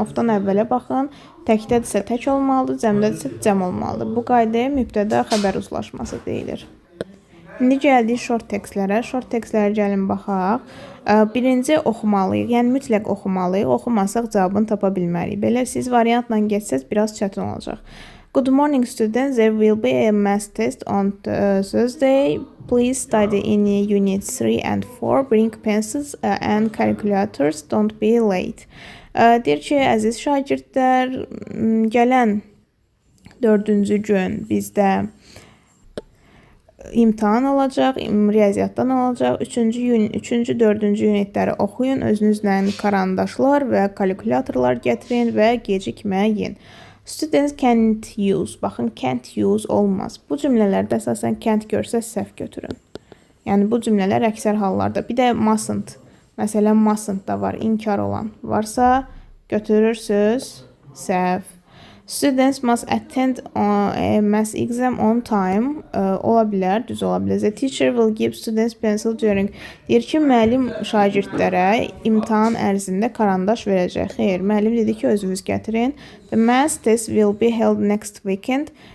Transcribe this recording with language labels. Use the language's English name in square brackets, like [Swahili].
[Azerbaijani] Ofdan əvvələ baxın, təkdədirsə tək olmalıdır, cəmdədirsə cəm olmalıdır. Bu qaydaya mübtəda xəbər uzlaşması deyilir. İndi gəldik short tekstlərə. Short tekstlərə gəlin baxaq. Birinci oxumalıyıq, yəni mütləq oxumalıyıq. Oxumasaq cavabını tapa bilməliyik. Belə siz variantla geçsəz biraz çətin olacaq. [English] Good morning students, there will be a math test on Thursday. Please study in units 3 and 4. Bring pencils and calculators, don't be late. [Azerbaijani] Deyir ki, əziz şagirdlər, gələn 4-cü gün bizdə imtahan olacaq, riyaziyyatdan olacaq. 3-cü, 4-cü unitləri oxuyun, özünüzlə karandaşlar və kalkulatorlar gətirin və gecikməyin. [English] Students can't use. [Azerbaijani] Baxın, [English] can't use [Azerbaijani] olmaz. Bu cümlələrdə əsasən can't görsəz səhv götürün. Yəni bu cümlələr əksər hallarda. Bir də mustn't. Məsələn, mustn't da var, inkar olan. Varsa götürürsüz səhv. [English] Students must attend a math exam on time. [Azerbaijani] Ola bilər, düz ola bilər. [English] The teacher will give students pencil during. [Azerbaijani] Deyir ki, müəllim şagirdlərə imtahan ərzində karandaş verəcək. Xeyr, müəllim dedi ki, özünüz gətirin. [English] The math test will be held next weekend.